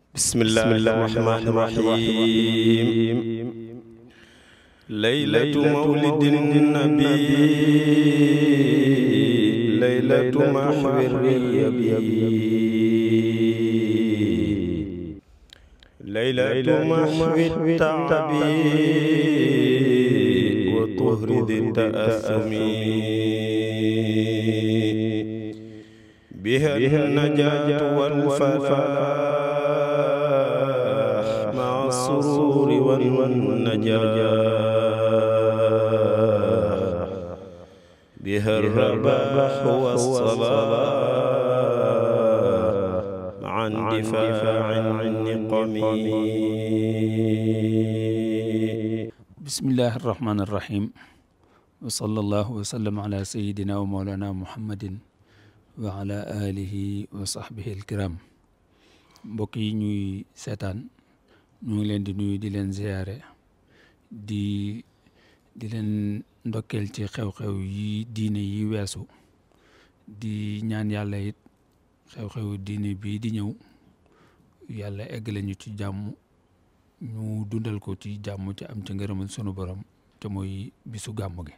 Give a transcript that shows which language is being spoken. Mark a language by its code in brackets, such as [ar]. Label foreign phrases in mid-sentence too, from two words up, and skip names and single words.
[ar] بسم الله الرحمن الرحيم ليلة مولد النبي ليلة محو الريب ليلة محو التعب وطهر التسامي بها النجاة والفلاح السرور والنجاح بها الرباح والصلاح مع اندفاع النقم. بسم الله الرحمن الرحيم وصلى الله وسلم على سيدنا ومولانا محمد وعلى آله وصحبه الكرام. [wo] mbokk yi ñuy seetaan ñu ngi leen di nuyu di leen ziyaare di leen ndokkeel ci xew-xew yi diine yi weesu di ñaan yàlla it xew-xew diine bii di ñëw yàlla eggale ñu ci jàmm ñu dundal ko ci jàmm ci am ci ngërëmal sunu borom te mooy bisu gàmm gi.